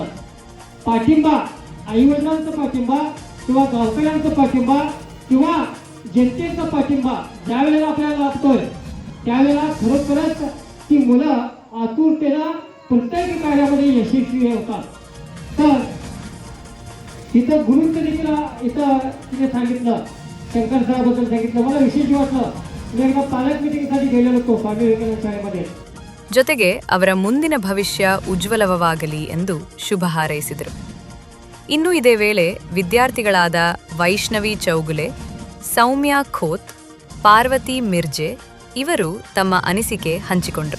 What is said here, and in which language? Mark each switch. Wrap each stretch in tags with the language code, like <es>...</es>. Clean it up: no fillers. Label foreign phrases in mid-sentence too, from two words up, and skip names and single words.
<mr>पाठिंबा आईवडिलांचा पाठिंबा किंवा गावकऱ्यांचा पाठिंबा किंवा जनतेचा पाठिंबा ज्यावेळेला आपल्याला लाभतोय त्यावेळेला खरोखरच ती मुलं आतुरतेनं प्रत्येक कार्यामध्ये यशस्वी होतात. तर तिथं गुरुंचं देखील इथं तिने सांगितलं, शंकर सराबद्दल सांगितलं. मला विशेष वाटलं. मी एकदा पालक मीटिंगसाठी गेलेलो होतो स्वामी विवेकानंद शाळेमध्ये.</mr> <kn>ಜೊತೆಗೆ ಅವರ ಮುಂದಿನ ಭವಿಷ್ಯ ಉಜ್ವಲವಾಗಲಿ ಎಂದು ಶುಭ ಹಾರೈಸಿದರು. ಇನ್ನು ಇದೇ ವೇಳೆ ವಿದ್ಯಾರ್ಥಿಗಳಾದ ವೈಷ್ಣವಿ ಚೌಗುಲೆ, ಸೌಮ್ಯ ಖೋತ್, ಪಾರ್ವತಿ ಮಿರ್ಜೆ ಇವರು ತಮ್ಮ ಅನಿಸಿಕೆ ಹಂಚಿಕೊಂಡರು.</kn>